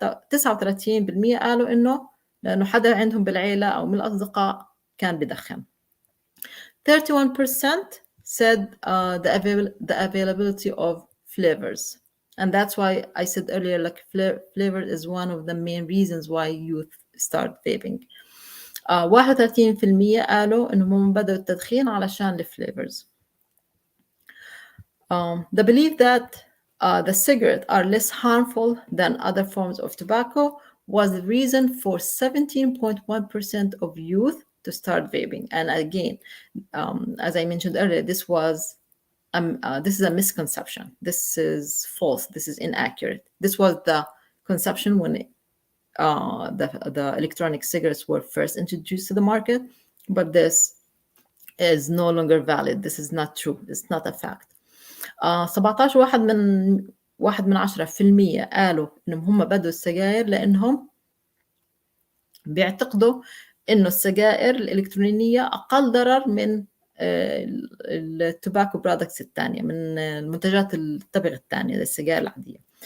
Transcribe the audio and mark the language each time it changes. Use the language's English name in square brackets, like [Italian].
[Arabic] 39% قالوا إنه لأنه حدا عندهم بالعيلة أو من الأصدقاء كان بدخن. [English] 31% said the availability of flavors. And that's why I said earlier, like flavor is one of the main reasons why youth start vaping. [Arabic] 31% قالوا إنهم بدأوا التدخين علشان الفليفرز. [English] The belief that the cigarettes are less harmful than other forms of tobacco was the reason for 17.1% of youth to start vaping. And again, as I mentioned earlier, this is a misconception. This is false. This is inaccurate. This was the conception when the electronic cigarettes were first introduced to the market, but this is no longer valid. This is not true. It's not a fact. [Arabic] 17.1% قالوا إنهم هم بدوا السجائر لأنهم بيعتقدوا إنه السجائر الإلكترونية أقل ضرر من التوباكو برودكتس الثانية، من المنتجات التبغ الثانية زي السجائر العادية.